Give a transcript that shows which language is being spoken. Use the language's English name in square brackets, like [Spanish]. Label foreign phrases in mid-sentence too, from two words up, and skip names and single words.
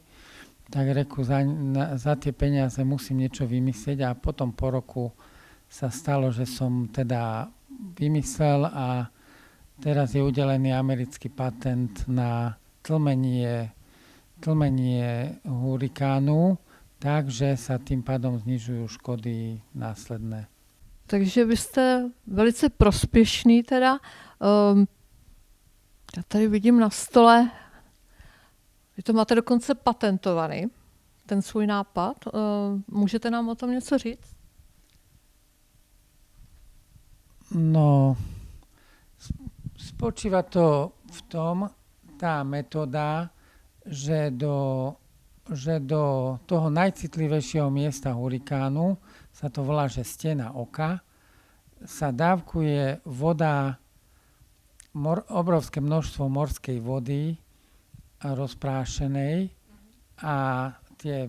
[Slovak] Tak reku, za tie peniaze musím niečo vymyslieť a potom po roku sa stalo, že som teda vymyslel a teraz je udelený americký patent na tlmenie hurikánu, takže sa tým pádom znižujú škody následné. [Czech] Takže vy jste velice prospěšný teda. Já tady vidím na stole, vy to máte dokonce patentovaný, ten svůj nápad. Můžete nám o tom něco říct? [Slovak] No, spočíva to v tom, tá metóda, že do toho najcitlivejšieho miesta hurikánu, sa to volá, že stena oka, sa dávkuje voda, obrovské množstvo morskej vody rozprášenej a tie